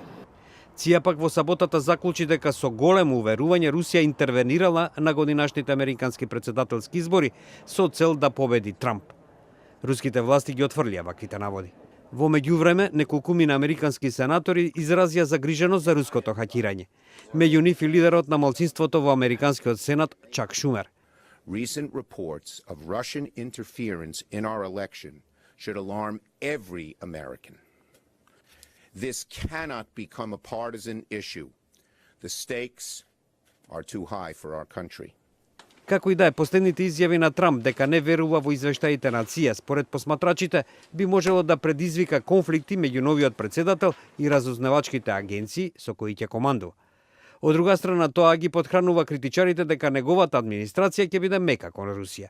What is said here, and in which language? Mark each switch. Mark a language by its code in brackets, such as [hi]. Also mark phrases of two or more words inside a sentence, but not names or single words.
[mk] ЦИА пак во саботата заклучи дека со големо уверување Русија интервенирала на годинашните американски председателски избори со цел да победи Трамп. Руските власти ги отфрлија ваквите наводи. Во меѓувреме, неколкумина американски сенатори изразија загриженост за руското хакирање. Меѓу нив и лидерот на малцинството во американскиот сенат Чак Шумер. [en] Recent reports of Russian interference in our election should alarm every American. This cannot become a partisan issue. The stakes are too high for our country. [mk] Како и да е, последните изјави на Трамп дека не верува во извештаите на ЦИА, според посматрачите, би можело да предизвика конфликти меѓу новиот председател и разузнавачките агенции со кои ќе командува. Од друга страна, тоа ги подхранува критичарите дека неговата администрација ќе биде мека кон Русија.